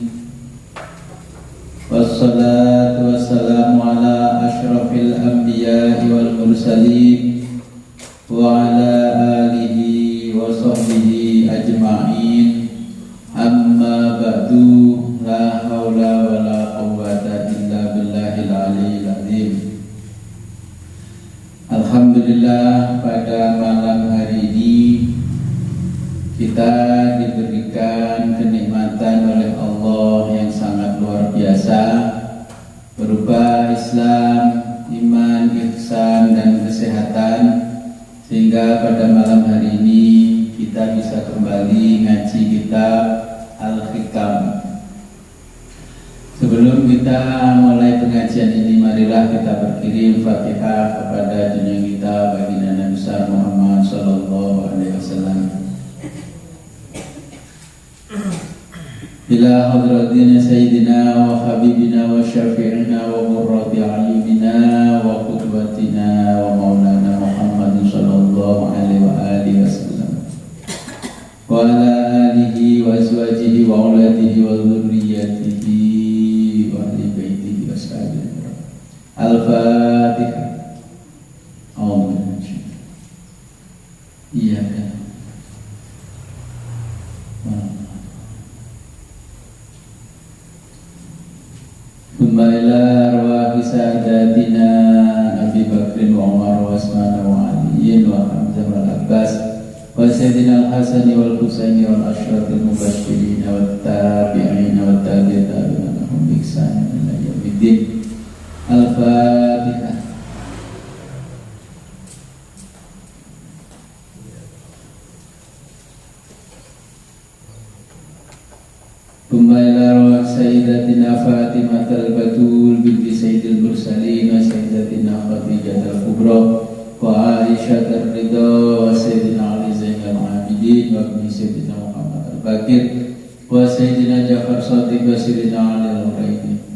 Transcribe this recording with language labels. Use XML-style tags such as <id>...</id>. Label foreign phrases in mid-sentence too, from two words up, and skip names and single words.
<ar>والصلاة والسلام على أشرف الأنبياء والمرسلين وعلى آله وصحبه أجمعين. أما بعد، لا حول ولا قوة إلا بالله العلي العظيم.</ar> <id>Alhamdulillah, pada malam hari ini kita diberikan kenikmatan oleh Allah yang sangat luar biasa berupa Islam, iman, ihsan, dan kesehatan, sehingga pada malam hari ini kita bisa kembali ngaji kitab Al-Hikam. Sebelum kita mulai pengajian ini, marilah kita berkirim Fatihah kepada junjungan kita baginda Nabi besar Muhammad</id> <ar>صلى الله عليه وسلم. إلى حضرة سيدنا وحبيبنا وشفيعنا وقرة أعيننا وقدوتنا ومولانا محمد صلى الله عليه وعلى آله وسلم وعلى آله وأزواجه وأولاده وذريته وأهل بيته وصحبه.</ar> <id>Al-Fatihah. Iya kan?</id> <ar>إلى أرواح ساداتنا أبي بكر وعمر وعثمان وعلي وحمزة وعباس وسيدنا الحسن والحسين والأشراف المبشرين والتابعين والتابعين لهم بإحسان إلى يوم الدين. Al-Fatihah. إلى أرواح سيدتنا فاطمة البتول بنت سيد المرسلين وسيدتنا خديجة الكبرى وعائشة الرضا وسيدنا علي زين العابدين وابن سيدنا محمد الباقر وسيدنا جعفر صادق وسيدنا علي الحريني.</ar>